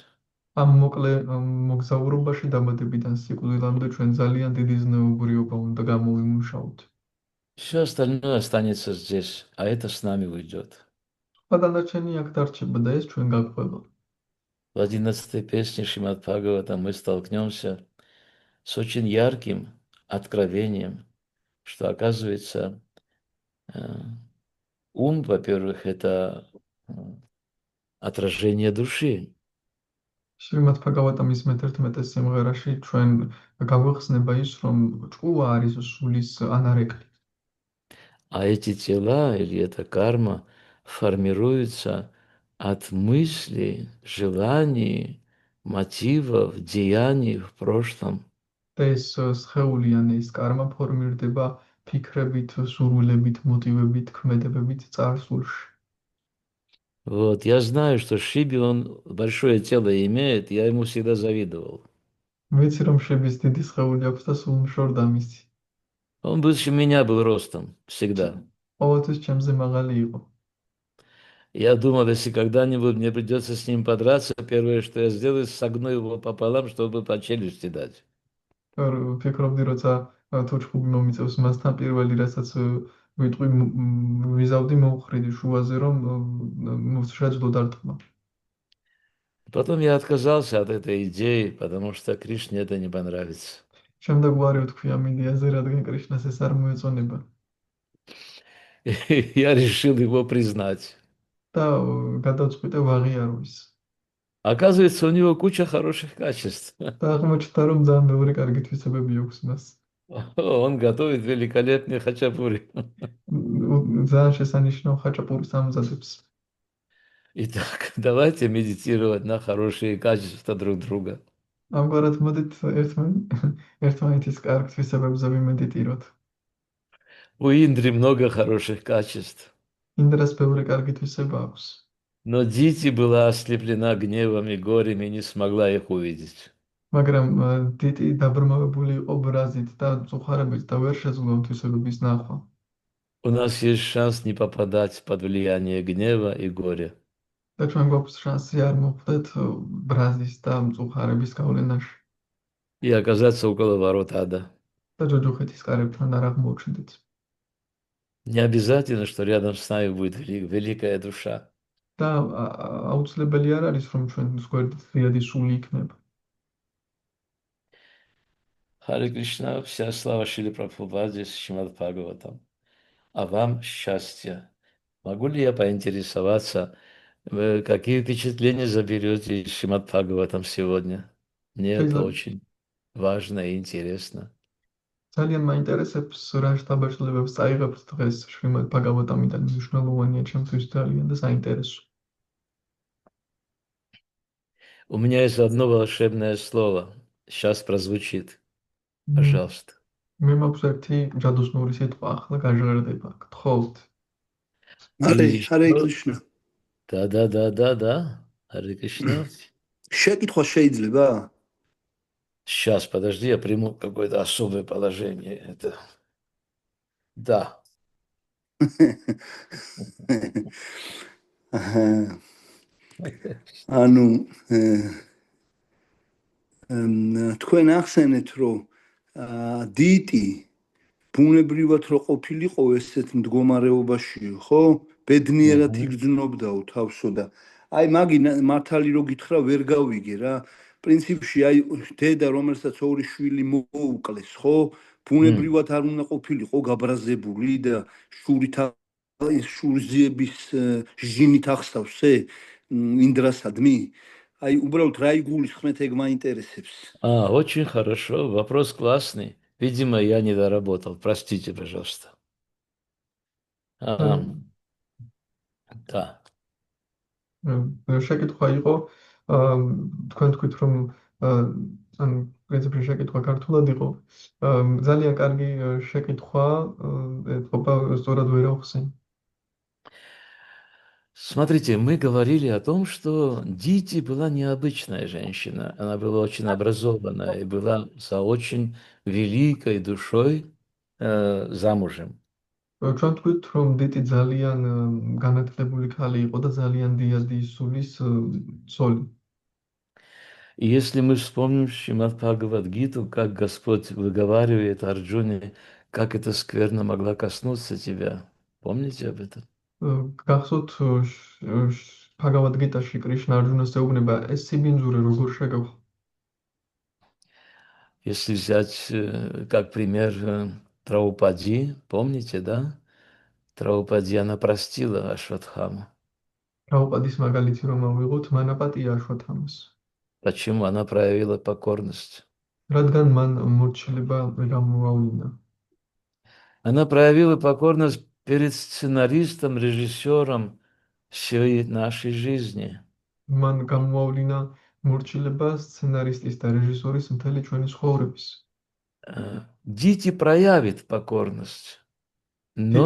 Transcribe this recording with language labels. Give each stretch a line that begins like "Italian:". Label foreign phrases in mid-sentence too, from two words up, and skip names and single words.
Georgian: ამ მოკლე მოგზაურობაში დამატებიდან სიკვდილამდე ჩვენ ძალიან დიდი ზნეობრიობა უნდა გამოვიმუშაოთ.
Russian: Все остальное останется здесь, а это с нами уйдет.
Georgian: დანარჩენი აქ დარჩება და ეს ჩვენ გაგვყვება.
Russian: В 11-й песне Шримад Бхагавата мы столкнемся с очень ярким откровением, что оказывается ум, во-первых, это отражение души.
Georgian: შრიმად ფაგავატამის მე-11 სიმღერაში ჩვენ გავიხსნება ის, რომ ჭკუა არის სულის ანარეკლი.
Russian: А эти тела или эта карма формируются от мыслей, желаний, мотивов, деяний в прошлом.
Georgian: და ეს სხეული ან ეს კარმა ფორმირდება ფიქრებით, სურვილებით, მოტივებით, ქმედებებით წარსულში.
Russian: Вот, я знаю, что Шиби, он большое тело имеет, я ему всегда завидовал.
Georgian: ვიცი რომ შების დიდი სხეული აქვს და სულ მშორდა მისი.
Russian: Он выше меня был ростом, всегда.
Georgian: ყოველთვის ჩემზე მაღალი იყო.
Russian: Я думал, если когда-нибудь мне придется с ним подраться, первое, что я сделаю, согну его пополам, чтобы по челюсти дать.
Georgian: ფიქრობდი, როცა თუ ჭკუები მომიწევს მასთან პირველი, რასაც ვიტყვი ვიზავდი მოვხრიდი შუაზე, რომ შეძლო დარტყმა.
Russian: Потом я отказался от этой идеи, потому что Кришне это не понравится.
Georgian: შემდეგ უარი ვთქვი ამ იდეაზე, რადგან კრიშნას ეს არ მოეწონება.
Russian: Я решил его признать.
Georgian: და გადავწყვიტე ვაღიარო ის.
Russian: Оказывается, у него куча хороших качеств.
Georgian: და აღმოჩნდა, რომ ძალიან ბევრი კარგი თვისებები აქვს მას.
Russian: Он готовит великолепный хачапури.
Georgian: ძალიან შესანიშნავ ხაჭაპურის ამზადებს.
Russian: Итак, давайте медитировать на хорошие качества друг друга.
Georgian: ამგვარად მოდით ერთმანეთის კარგ თვისებებზე ვიმედიტიროთ.
Russian: У Индры много хороших качеств.
Georgian: ინდრას ბევრი კარგი თვისება აქვს.
Russian: Но Дити была ослеплена гневом и горем и не смогла их увидеть.
Georgian: მაგრამ დიტი დაბრმავებული იყო ბრაზით და მწუხარებით და ვერ შეძლო ამ თვისებების ნახვა.
Russian: У нас есть шанс не попадать под влияние гнева и горя.
Georgian: და ჩვენ გვაქვს შანსი არ მოვხვდეთ ბრაზის და მწუხარების გავლენაში
Russian: И оказаться около ворот ада.
Georgian: და ჯოჯოხეთის კარებთან არ აღმოჩნდეთ.
Russian: Не обязательно, что рядом с нами будет великая душа.
Georgian: და აუცილებელი არ არის, რომ ჩვენს გვერდით ღიადი სული იქნება.
Russian: Харе Кришна, вся слава Шриле Прабхупаде, Шримад Бхагаватам. А вам счастья. Могу ли я поинтересоваться, какие впечатления заберете из Шримад Бхагаватам сегодня? Мне это очень важно и интересно.
Georgian: ძალიან მაინტერესებს რა შთაბეჭდილებებს წაიღებთ დღეს შრიმად ბჰაგავატამიდან. მნიშვნელოვანია ჩემთვის ძალიან და საინტერესო.
Russian: У меня есть одно волшебное слово. Сейчас прозвучит. Пожалуйста.
Georgian: მე მაქვს ერთი ჯადოსნური სიტყვა, ახლა გაჟღერდება. გთხოვთ.
Russian: Харе Кришна. Да. Харе Кришна.
Georgian: შეკითხვა შეიძლება?
Russian: Сейчас, подожди, я приму какое-то особое положение. Это... Да.
Georgian: ანუ თქვენ ახსენეთ, რომ დიტი ბუნებრივად რო ყოფილიყო ესეთ მდგომარეობაში, ხო? ბედნიერად Мгм. იგრძნობდაო თავსო და აი მაგი მართალი რო გითხრა ვერ გავიგე რა. პრინციპში აი დედა რომელსაც ორი შვილი მოუკლეს, ხო? ბუნებრივად არ უნდა ყოფილიყო გაბრაზებული და შურით შურზიების ჟინით ახსავსე ინდრასადმი. აი უბრალოდ რა იგულისხმეთ ეგ მაინტერესებს.
Russian: Очень хорошо. Вопрос классный. Видимо, я не доработал. Простите, пожалуйста.
Georgian: ანუ
Russian: Да.
Georgian: შეკითხვა იყო აა, თქვენ თქვით რომ აა, ანუ პრინციპში შეკითხვა ქართულად იყო. ძალიან კარგი შეკითხვა, ეთყობა სწორად ვერ ახსენ.
Russian: Смотрите, мы говорили о том, что Дити была необычная женщина. Она была очень образованная и была за очень великой душой замужем.
Georgian: ჩვენ თქვით რომ დიტი ძალიან განათლებული ქალი იყო და ძალიან დიადი სულის ცოლი.
Russian: И если мы вспомним Шримад Бхагавад-гиту, как Господь выговаривает Арджуне, как эта скверна могла коснуться тебя. Помните об этом?
Georgian: გახსოვთ ბჰაგავად გიტაში კრიშნა არჯუნას ეუბნება ეს სიბინძურე როგორ შეგავ.
Russian: Если взять как пример Драупади, помните, да? Драупади, она простила Ашватхаму.
Georgian: რაუპადის მაგალითი რომ ავიღოთ, მან აპატია აშვათამას.
Russian: Почему? Она проявила покорность.
Georgian: რადგან მან მორჩილება გამოავლინა.
Russian: Она проявила покорность перед сценаристом, режиссером всей нашей жизни.
Georgian: მან გამოავლინა მორჩილება სცენარისტის და რეჟისორის მთელი ჩვენი ცხოვრების.
Russian: Дити проявит покорность, но